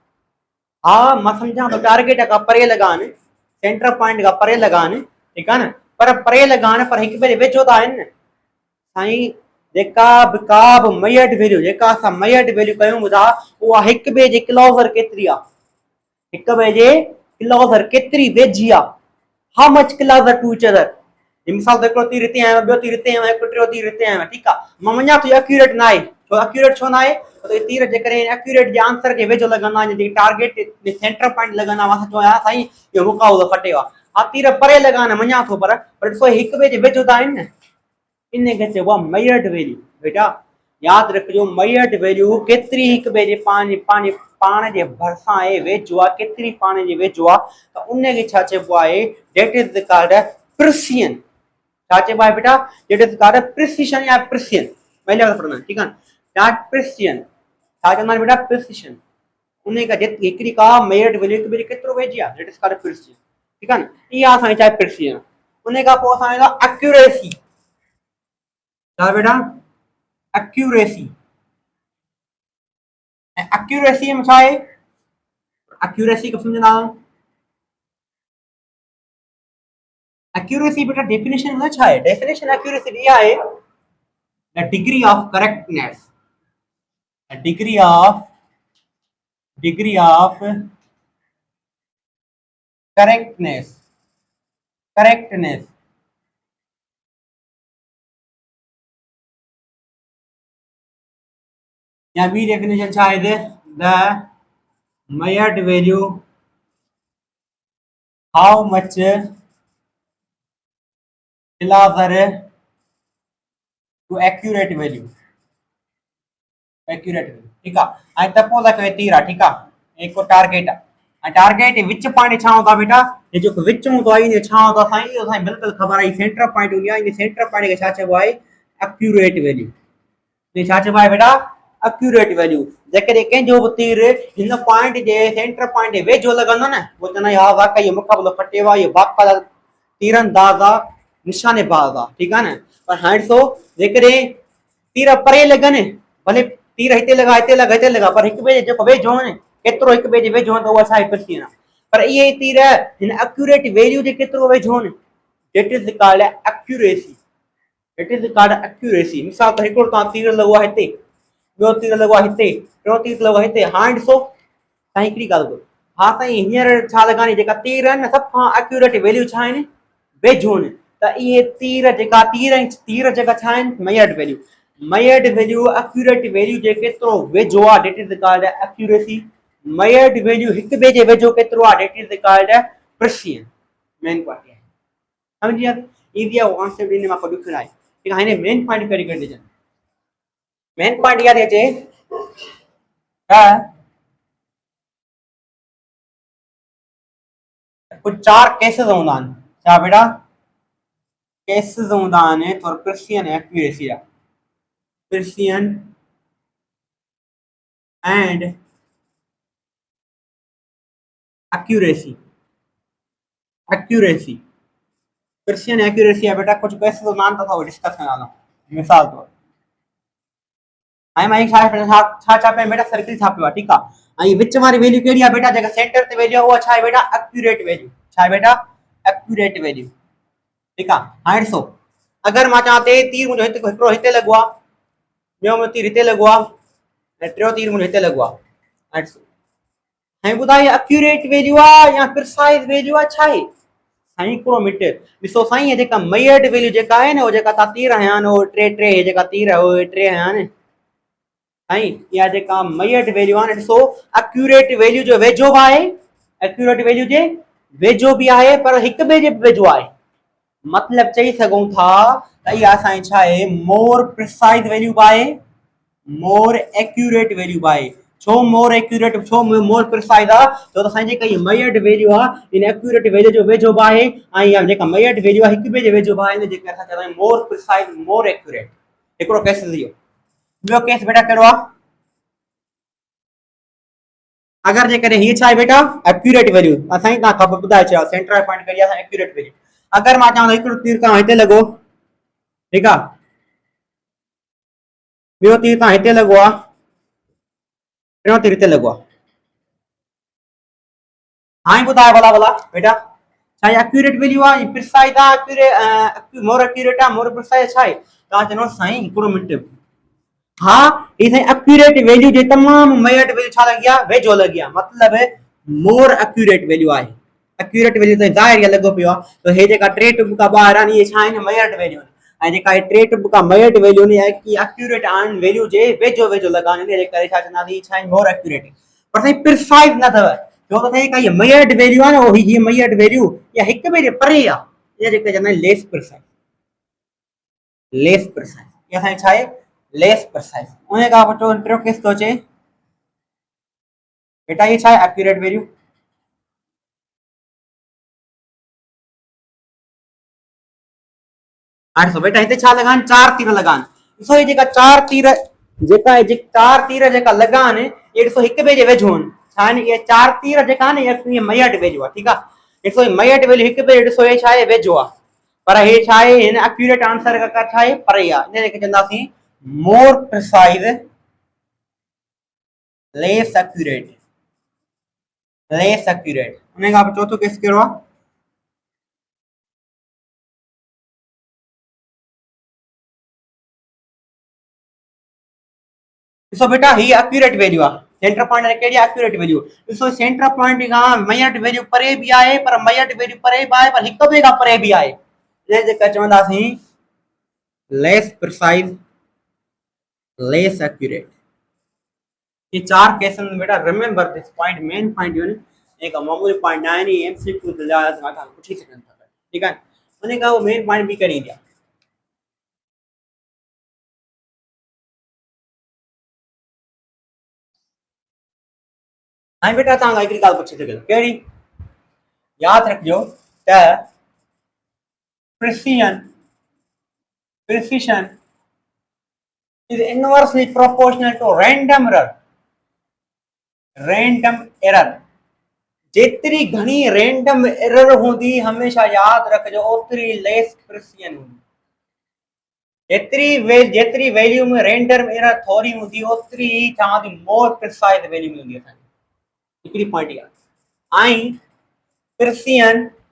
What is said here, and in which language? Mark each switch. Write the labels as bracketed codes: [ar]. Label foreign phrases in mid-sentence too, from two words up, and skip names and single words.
[sd] हा, मां सम्झां थो, टारगेट खां परे लॻाइनि, [en] center point [sd] खां परे लॻाइनि। ठीकु आहे न? पर परे लॻाइनि पर हिक ॿिए जे वेझो त आहिनि न साईं। जेका बि [en] measured value, [sd] जेका असां [en] measured value [sd] कयूं था, उहा हिक ॿिए जे क्लोज़र केतिरी आहे? हिक ॿिए जे क्लोज़र केतिरी वेझी आहे? [en] how much closer to each other? [sd] मिसाल त हिकिड़ो तीर हिते आयो, ॿियो तीर हिते आयो, हिकु टियों तीर हिते आयो। ठीकु आहे। मां मञा थो एक्यूरेट न आहे। छो एक्यूरेट छो न आहे? तीर जेकॾहिं एक्यूरेट जे आंसर जे वेझो लॻंदा, जेके [en] target center point [sd] लॻंदा, मां चवां साईं इहो मुक़ाबिलो खटे आहे। हा, तीर परे लॻाइनि मञा थो, पर ॾिसो हिक ॿिए जे वेझो त आहिनि न। इन खे चइबो आहे [en] measured value. [sd] बेटा यादि रखिजो, [en] measured value [sd] केतिरी हिक ॿिए जे पंहिंजे पाण जे भरिसां आहे, वेझो आहे, केतिरी पाण जे वेझो आहे, त उन खे छा चइबो आहे? [en] that is called precision. छा चइबो आहे बेटा? that is called precision या प्रिसिशन। [hi] पहले पढ़ना। ठीक है। [en] that precision [sd] छा चवंदा आहिनि बेटा? प्रिसिशन। उन खां हिकिड़ी का [en] measured value [sd] हिक ॿिए केतिरो वेझी आहे, [en] that is called precision. [sd] ठीकु आहे न? इहा असांजी छा आहे? प्रिसिशन। उन खां पोइ असां वेंदा एक्यूरेसी। छा बेटा? एक्यूरेसी। ऐं एक्यूरेसी में छा आहे? [en] एक्यूरेसी खे [sd] सम्झंदा? एक्यूरेसी बेटा डेफिनेशन न छा आहे? [en] definition accuracy [sd] इहा आहे, [en] the degree of correctness, degree of [sd] करेक्टनेस या ॿी डेफिनेशन छा आहे [en] the measured value how much closer to accurate value [sd] ठीक आहे। ऐं सपोज कयो तीर आहे ठीक आहे, एक टारगेट आहे ऐं टारगेट विच पॉइंट छा हूंदो आहे बेटा, ये जेको विच हूंदो आहे इन छा हूंदो आहे साईं, इहो साईं बिल्कुलु ख़बर आहे, [en] center point [sd] हूंदी आहे, इन [en] center point [sd] खे छा चइबो आहे, [en] accurate value. [sd] ये छा चइबो आहे बेटा, [en] accurate value. [sd] जेकॾहिं कंहिंजो बि तीर हिन पॉइंट जे सेंटर पॉइंट जे वेझो लॻंदो न, पोइ चवंदा हा वाकई इहो मुक़ाबिलो फटियो आहे, इहो बाक़ाइदा तीरंदाज़ आहे, निशानेबाज़ आहे, ठीकु आहे न। पर हाणे ॾिसो जेकॾहिं तीर परे लॻनि, भले तीर हिते लॻा हिते लॻा हिते लॻा, पर हिकु ॿिए जे जेको वेझो आहिनि, केतिरो हिकु ॿिए जे वेझो आहिनि त उहा छा आहे, प्रिसीजन आहे। पर इहे तीर हिन [en] accurate value [sd] जे केतिरो वेझो आहिनि, [en] that is called accuracy. it is called accuracy. [sd] मिसाल त हिकिड़ो तव्हां तीर लॻो आहे हिते, ॿियो तीर लॻो आहे हिते, टियों तीर लॻो आहे हिते। हाणे ॾिसो साईं हिकिड़ी ॻाल्हि ॿुधो, हा साईं हींअर छा लॻानी, जेका तीर आहिनि न सभ खां [en] accurate value [sd] छा आहिनि, वेझो आहिनि। त इहे तीर जेका तीर जेका छा आहिनि, [en] measured value. measured value accurate value [sd] जे केतिरो वेझो आहे, [en] that is called accuracy. measured value [sd] हिक ॿिए जे वेझो केतिरो आहे, [en] that is called precision. main point [sd] आहे, समझी आ, इजी आहे कॉन्सेप्ट, इन मां को ॾुखियो आहे। ठीक आहे, हाणे [en] main point [sd] करी ॾिजनि। [en] main point [sd] इहा थी अचे त कुछ 4 केसेस हूंदा आहिनि, छा बेटा, केसेस हूंदा आहिनि [en] for precision accuracy [sd] जा। [en] precision and accuracy precision accuracy [sd] है बेटा, कुछ केसेस हूंदा आहिनि त असां डिस्कस कंदा आहियूं। मिसाल तौर हाणे मां छा पिया बेटा, सर्किल छापियो आहे, ठीकु आहे। ऐं विच वारी वैल्यू कहिड़ी आहे बेटा, जेका सेंटर ते वेझो आहे उहा छा आहे बेटा, [en] accurate value. [sd] छा आहे बेटा, [en] accurate value. [sd] ठीकु आहे। हाणे ॾिसो अगरि मां चवां ते तीर मुंहिंजो हिकिड़ो हिते लॻो आहे, ॿियो मुंहिंजो तीर हिते लॻो आहे, ऐं टियों तीर मुंहिंजो हिते लॻो आहे। हाणे ॾिसो, हाणे ॿुधायो [en] accurate value [sd] आहे या [en] precise value [sd] आहे, छा आहे साईं, हिकिड़ो मिनट ॾिसो साईं, इहा जेका [en] measured value [sd] जेका आहे न, उहो जेका तव्हां तीर हया आहिनि, उहो टे जेका तीर आहे उहे 3 हया आहिनि साईं। इहा जेका [en] measured value [sd] आहे न, ॾिसो [en] accurate value [sd] जो वेझो बि आहे, [en] accurate value [sd] जे वेझो बि आहे, पर हिक ॿिए जे वेझो आहे। मतलब चई सघूं था त इहा असांजी छा आहे, [en] more precise value [sd] बि आहे, [en] more accurate value [sd] बि आहे। छो [en] more accurate, [sd] छो [en] more precise [sd] आहे, छो त असांजी जेका इहा [en] measured value [sd] आहे इन [en] accurate value [sd] जो वेझो बि आहे, ऐं इहा जेका [en] measured value [sd] आहे हिक ॿिए जे वेझो बि आहे, इन जेके असां चवंदा आहियूं [en] more precise, more accurate. [sd] हिकिड़ो केस इहो। ॿियो केस बेटा कहिड़ो आहे, अगर जेकॾहिं हीअ छा आहे बेटा, [en] accurate value, [sd] असां तव्हां ख़बर ॿुधाए चयो [en] center point [sd] करी आहे [en] accurate value. [sd] अगर मां चवां हिकिड़ो तीर तव्हां हिते लॻो, ठीकु आहे, ॿियो तीर तव्हां हिते लॻो आहे, टियों तीर हिते लॻो आहे। हाणे ॿुधायो भला भला बेटा, छा [en] accurate value [sd] आहे, प्रिसाइज आहे, [en] accurate more accurate [sd] आहे, [en] more precise [sd] छा आहे, तव्हां चवंदो साईं हिकिड़ो मिनट, हा ये साईं [en] accurate value [sd] जे तमाम [en] measured value [sd] छा लगी है, वेझो लगी है, मतलब [en] more accurate value [sd] है। [en] accurate value [sd] तो ज़ाहिर लॻो पियो आहे, तो हे जेका 3 टुका ॿाहिरि आहिनि इहे छा आहिनि, [en] measured value [sd] आहिनि, ऐं जेका 3 टुका [en] measured value [sd] आहिनि की एक्यूरेट आहिनि, वैल्यू जे वेझो वेझो लॻा आहिनि, इन करे छा चवंदासीं छा आहिनि, [en] more accurate. [sd] पर साईं प्रिसाइज न अथव, छो त साईं का [en] measured value [sd] आहे न, उहो हीअ [en] measured value [sd] इहा हिक ॿिए जे परे आहे, इहा जेके चवंदा आहिनि [en] less precise, less precise, [sd] इहा साईं छा आहे, [en] less precise. [sd] उन खां पोइ टियों केस थो अचे बेटा, ये छा है [en] accurate value, [sd] हाणे बेटा हिते छा लॻा आहिनि, 4 तीर लॻा आहिनि। ॾिसो ये जेका 4 तीर जेका 4 तीर जेका लॻा आहिनि, ये ॾिसो हिक ॿिए जे वेझो आहिनि, छा आहिनि, इहे 4 तीर जेका आहिनि इहे [en] measured value [sd] आहे, ठीकु आहे। ॾिसो [en] measured value [sd] हिक ॿिए ॾिसो हे छा आहे, वेझो आहे, पर हे छा आहे, हिन [en] accurate answer [sd] खां छा आहे, परे आहे, इन खे चवंदासीं [en] more precise, less accurate, less accurate. [sd] उन खां पोइ चौथो केस कहिड़ो आहे, ॾिसो बेटा ही [en] accurate value [sd] आहे, [en] center point [sd] कहिड़ी [en] accurate value, [sd] ॾिसो [en] center point [sd] खां [en] measured value [sd] परे भी आहे, पर [en] measured value [sd] परे भी आहे, पर हिक ॿिए खां परे भी आहे, इन जेका चवंदासीं [en] less precise, less accurate. [hi] ये 4 केसन में बेटा [en] remember this point main point [hi] जो है एक मामूली पॉइंट ना है नहीं एमसीक्यू तो ज्यादा था कुछ ही सेकंड था ठीक है मैंने कहा वो [en] main point [hi] भी कर ही दिया [sd] हां बेटा तव्हां हिकिड़ी ॻाल्हि पुछी सघो कहिड़ी यादि रखिजो त [en] precision precision is inversely proportional to random error [sd] जेतिरी घणी [en] random error [sd] हूंदी हमेशा यादि रखिजो ओतिरी [en] less precision [sd] हूंदी जेतिरी वैल्यू में [en] random error [sd] थोरी हूंदी ओतिरी चवां थी [en] more precise value [sd] मिलंदी असांखे हिकिड़ी पॉइंट आहे ऐं प्रिसिजन